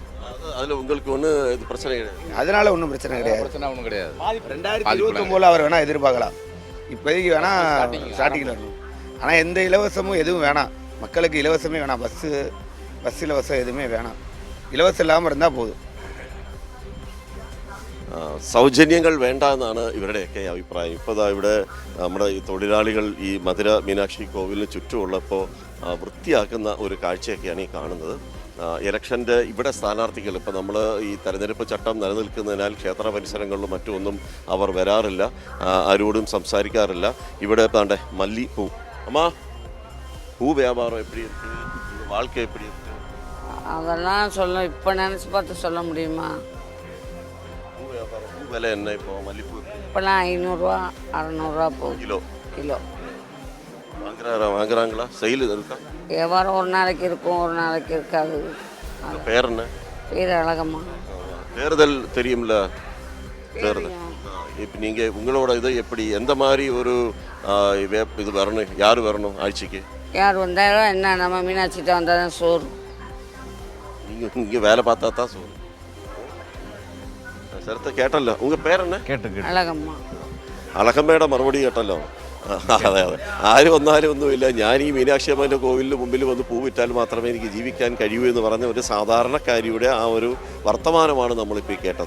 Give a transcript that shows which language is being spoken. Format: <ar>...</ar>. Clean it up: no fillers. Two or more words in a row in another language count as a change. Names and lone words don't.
<ta>அதில் உங்களுக்கு ஒன்றும் இது பிரச்சனை கிடையாது. அதனால ஒன்றும் பிரச்சனை கிடையாது. 2029 அவர் வேணால் எதிர்பார்க்கலாம். இப்போதைக்கு வேணால் ஸ்டார்டிங்கில் வரணும். ஆனால் எந்த இலவசமும் எதுவும் வேணாம். மக்களுக்கு இலவசமே வேணாம். பஸ் இலவசம் எதுவுமே வேணாம். இலவசம் இல்லாமல் இருந்தால் പോതും.</ta> <ml>സൗജന്യങ്ങൾ വേണ്ട എന്നാണ് ഇവരുടെയൊക്കെ അഭിപ്രായം. ഇപ്പോൾ ഇവിടെ നമ്മുടെ ഈ തൊഴിലാളികൾ ഈ മധുര മീനാക്ഷി കോവിലിന് ചുറ്റുമുള്ളപ്പോൾ വൃത്തിയാക്കുന്ന ഒരു കാഴ്ചയൊക്കെയാണ് ഈ കാണുന്നത്. ഇലക്ഷൻ്റെ ഇവിടെ സ്ഥാനാർത്ഥികൾ ഇപ്പോൾ നമ്മൾ ഈ തെരഞ്ഞെടുപ്പ് ചട്ടം നിലനിൽക്കുന്നതിനാൽ ക്ഷേത്ര പരിസരങ്ങളിലും മറ്റുമൊന്നും അവർ വരാറില്ല, ആരോടും സംസാരിക്കാറില്ല. ഇവിടെ താണ്ടെ മല്ലിപ്പൂ. അമ്മാ,</ml> <ta>பூ வியாபாரம் எப்படி இருக்கு? வாழ்க்கை எப்படி இருக்கு? அதெல்லாம் இப்போ நினச்சி பார்த்து சொல்ல முடியுமா? விலை என்ன இப்போ மல்லிப்பூ? இப்போலாம் 500 600 போகுது கிலோ. வாங்குறாங்களா? செயல் இருக்கா? வியாபாரம் ஒரு நாளைக்கு இருக்கும், ஒரு நாளைக்கு இருக்காது. பேர் என்ன? பேர் அழகம்மா. தேர்தல் தெரியும்ல? தேர்தல் இப்போ நீங்கள் உங்களோட இது எப்படி, எந்த மாதிரி ஒரு இது வரணும்? யார் வரணும் ஆட்சிக்கு? யார் வந்தாலும் என்ன, நம்ம மீனாட்சிட்ட வந்தால் தான் சோறு. நீங்கள் இங்கே வேலை பார்த்தா தான் சோறு.</ta> <ml>സ്ഥലത്ത് കേട്ടല്ലോ.</ml> <ta>உங்கள் பேரென்ன?</ta> <ml>കേട്ടു. അഴകമ്മ. അഴകമ്മയുടെ മറുപടി കേട്ടല്ലോ. അതെ, ആര് വന്നാലും ഒന്നുമില്ല, ഞാൻ ഈ മീനാക്ഷി അമ്മൻ്റെ കോവിലിന് മുമ്പിൽ വന്ന് പൂ വിറ്റാൽ മാത്രമേ എനിക്ക് ജീവിക്കാൻ കഴിയൂ എന്ന് പറഞ്ഞ ഒരു സാധാരണക്കാരിയുടെ ആ ഒരു വർത്തമാനമാണ് നമ്മളിപ്പോൾ ഈ കേട്ടത്.</ml>